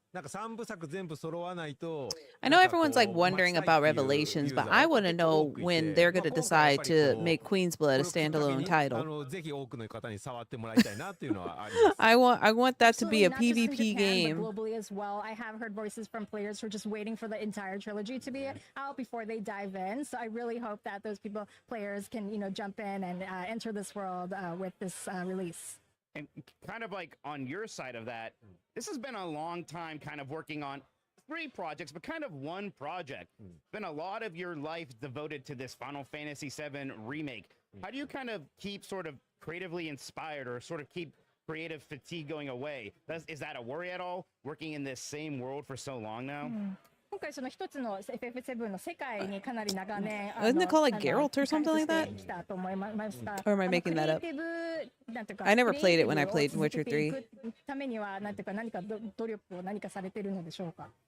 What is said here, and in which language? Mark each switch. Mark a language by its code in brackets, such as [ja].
[ja] なんか3部作全部揃わないと [en] I know everyone's like wondering about Revelations, but I want to know when they're going to decide to make Queen's Blood a standalone title. [ja] ぜひ多くの方に触ってもらいたいなっていうのはあります。 [en] I want that to be a PvP game. Globally as well, I have heard voices from players who are just waiting for the entire trilogy to be out before they dive in. So I really hope that those players can jump in and enter this world with this release. And kind of like on your side of that, this has been a long time kind of working on 3 projects, but kind of one project. It's been a lot of your life devoted to this Final Fantasy VII Remake. How do you kind of keep sort of creatively inspired or sort of keep creative fatigue going away? Is that a worry at all, working in this same world for so long now? [ja] 今回その一つの FF7 の世界にかなり長年 [en] Isn't it called like Geralt or something like that? Or am I making that up? I never played it when I played Witcher 3. [ja] ためには何か努力を何かされてるのでしょうか？